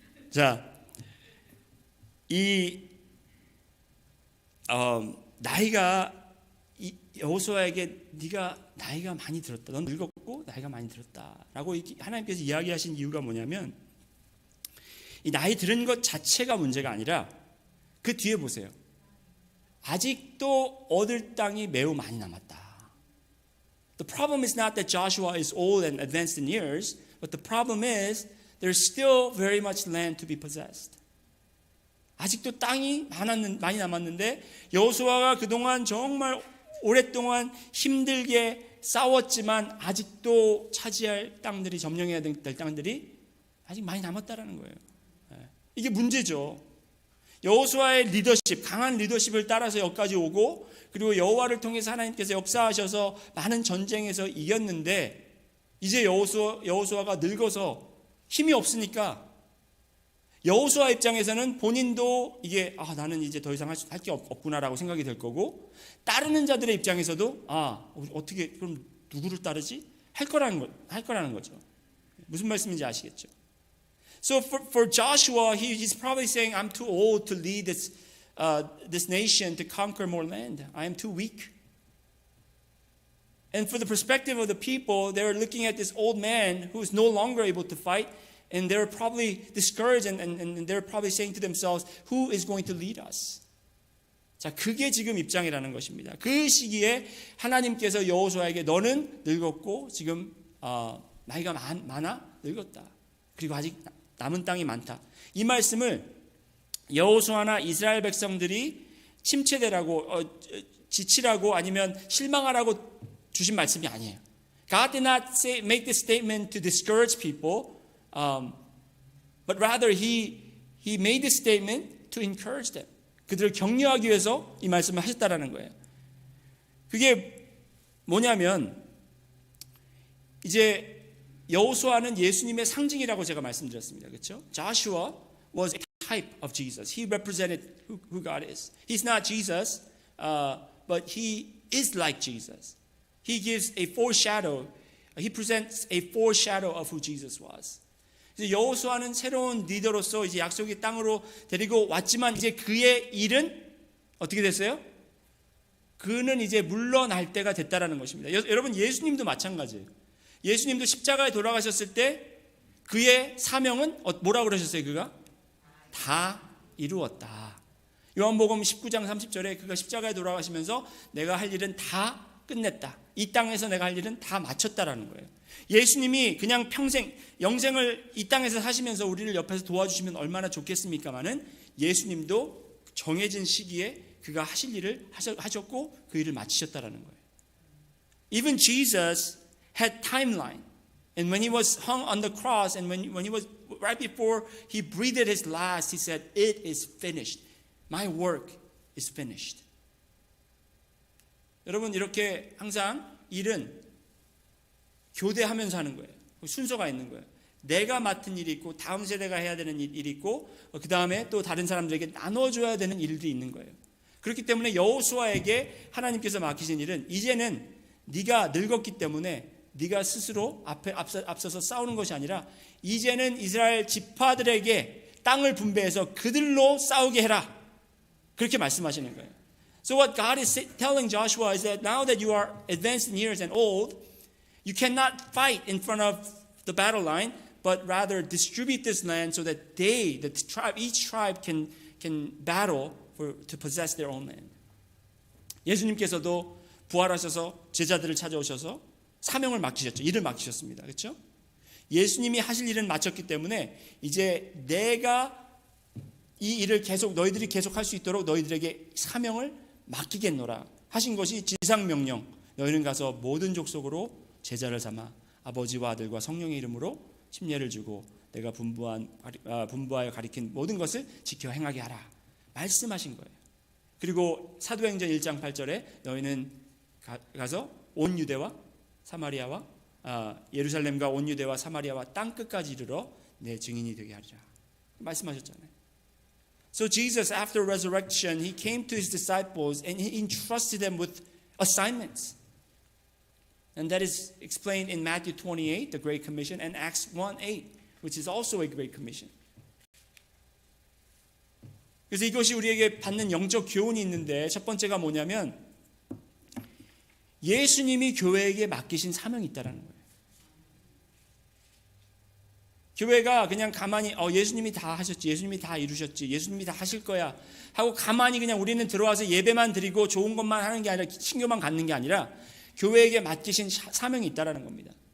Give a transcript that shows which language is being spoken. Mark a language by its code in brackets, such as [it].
[ko] 자, 이 나이가 여호수아에게 네가 나이가 많이 들었다. 넌 늙었고 나이가 많이 들었다라고 하나님께서 이야기하신 이유가 뭐냐면 이 나이 들은 것 자체가 문제가 아니라 그 뒤에 보세요. 아직도 얻을 땅이 매우 많이 남았다. [en] The problem is not that Joshua is old and advanced in years, but the problem is there's still very much land to be possessed. [ko] 아직도 땅이 많이 남았는데 여호수아가 그동안 정말 오랫동안 힘들게 싸웠지만 아직도 차지할 땅들이 점령해야 될 땅들이 아직 많이 남았다라는 거예요. 이게 문제죠. 여호수아의 리더십, 강한 리더십을 따라서 여기까지 오고 그리고 여호와를 통해서 하나님께서 역사하셔서 많은 전쟁에서 이겼는데 이제 여호수아가 늙어서 힘이 없으니까 여호수아 입장에서는 본인도 이게 나는 이제 더 이상 할 게 없구나라고 생각이 될 거고 따르는 자들의 입장에서도 어떻게 그럼 누구를 따르지? 할 거라는 거죠. 무슨 말씀인지 아시겠죠? [en] So for Joshua, he's probably saying, I'm too old to lead this nation to conquer more land. I am too weak. And for the perspective of the people, they're looking at this old man who is no longer able to fight, and they're probably discouraged, and they're probably saying to themselves, who is going to lead us? [ko] 자, 그게 지금 입장이라는 것입니다. 그 시기에 하나님께서 여호수아에게 너는 늙었고 지금 나이가 많아 늙었다. 그리고 아직 남은 땅이 많다. 이 말씀을 여호수아나 이스라엘 백성들이 침체되라고 지치라고 아니면 실망하라고 주신 말씀이 아니에요. [en] God did not make this statement to discourage people, but rather He made this statement to encourage them. [ko] 그들을 격려하기 위해서 이 말씀을 하셨다라는 거예요. 그게 뭐냐면 이제 여호수아는 예수님의 상징이라고 제가 말씀드렸습니다. 그렇죠? [en] Joshua was a type of Jesus. He represented who God is. He's not Jesus, but he is like Jesus. He gives a foreshadow. He presents a foreshadow of who Jesus was. [ko] 이제 여호수아는 새로운 리더로서 이제 약속의 땅으로 데리고 왔지만 이제 그의 일은 어떻게 됐어요? 그는 이제 물러날 때가 됐다라는 것입니다. 여러분 예수님도 마찬가지예요. 예수님도 십자가에 돌아가셨을 때 그의 사명은 뭐라고 그러셨어요? 그가 다 이루었다. 요한복음 19장 30절에 그가 십자가에 돌아가시면서 내가 할 일은 다 끝냈다. 이 땅에서 내가 할 일은 다 마쳤다라는 거예요. 예수님이 그냥 평생 영생을 이 땅에서 사시면서 우리를 옆에서 도와주시면 얼마나 좋겠습니까마는 예수님도 정해진 시기에 그가 하실 일을 하셨고 그 일을 마치셨다라는 거예요. [en] Even Jesus had timeline. And when he was hung on the cross and when he was right before he breathed his last, he said, "It is finished. My work is finished." [ko] 여러분 이렇게 항상 일은 교대하면서 하는 거예요. 순서가 있는 거예요. 내가 맡은 일이 있고 다음 세대가 해야 되는 일이 있고 그 다음에 또 다른 사람들에게 나눠줘야 되는 일들이 있는 거예요. 그렇기 때문에 여호수아에게 하나님께서 맡기신 일은 이제는 네가 늙었기 때문에 네가 스스로 앞서서 싸우는 것이 아니라 이제는 이스라엘 지파들에게 땅을 분배해서 그들로 싸우게 해라. 그렇게 말씀하시는 거예요. [en] So what God is telling Joshua is that now that you are advanced in years and old, you cannot fight in front of the battle line, but rather distribute this land so that each tribe can battle to possess their own land. [ko] 예수님께서도 부활하셔서 제자들을 찾아오셔서 사명을 맡기셨죠. 일을 맡기셨습니다. 그렇죠? 예수님이 하실 일은 마쳤기 때문에 이제 내가 이 일을 너희들이 계속 할 수 있도록 너희들에게 사명을 맡기겠노라 하신 것이 지상명령. 너희는 가서 모든 족속으로 제자를 삼아 아버지와 아들과 성령의 이름으로 침례를 주고 내가 분부하여 가리킨 모든 것을 지켜 행하게 하라 말씀하신 거예요. 그리고 사도행전 1장 8절에 너희는 가서 온 유대와 사마리아와 예루살렘과 온 유대와 사마리아와 땅 끝까지 이르러 내 증인이 되게 하리라 말씀하셨잖아요. [en] So Jesus, after resurrection, he came to his disciples and he entrusted them with assignments. And that is explained in Matthew 28, the Great Commission, and Acts 1:8, which is also a Great Commission. [ko] 그래서 이것이 우리에게 받는 영적 교훈이 있는데 첫 번째가 뭐냐면 예수님이 교회에게 맡기신 사명이 있다는 거예요. 교회가 그냥 가만히 예수님이 다 하셨지, 예수님이 다 이루셨지, 예수님이 다 하실 거야 하고 가만히 그냥 우리는 들어와서 예배만 드리고 좋은 것만 하는 게 아니라 신교만 갖는 게 아니라 교회에게 맡기신 사명이 있다는 겁니다.